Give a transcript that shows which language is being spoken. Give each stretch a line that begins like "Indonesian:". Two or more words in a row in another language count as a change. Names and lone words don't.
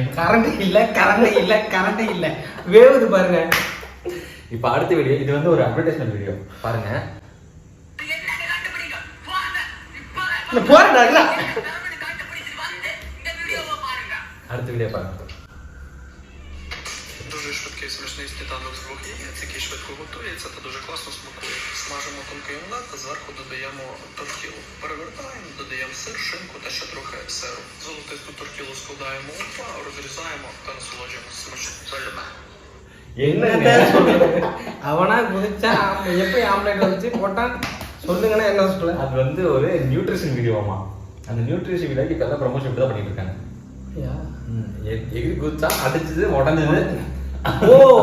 Tamil: கரண்ட் இல்ல வேவுது பாருங்க. இப்ப அடுத்த வீடியோ, இது வந்து ஒரு
English: advertisement video
Tamil: பாருங்க. போறா அடுத்த வீடியோ பாருங்க.
Ukrainian: Дуже швидкий смачний сніданок з двох яєць, який швидко готується та дуже класно смакує. Смажимо тонкий омлет та зверху додаємо тортілу. Перевертаємо, додаємо сир, шинку та ще трохи сиру. Золотисту тортілу складаємо у два, розрізаємо та насолоджуємося смачним.
Tamil: என்னத்த சொல்றது? அவனா குதிச்சா எப்படி ஆம்லெட் வச்சு போட்டான் சொல்லுங்கன்னா என்ன சொல்ல? அது வந்து ஒரு நியூட்ரிஷன் வீடியோமா. அந்த நியூட்ரிஷன் வீடியோக்கு இப்ப எல்லாம் ப்ரமோஷன் இப்படி தான் பண்ணிட்டு இருக்காங்க. எகிரி குதிச்சா அடிச்சது உடஞ்சது.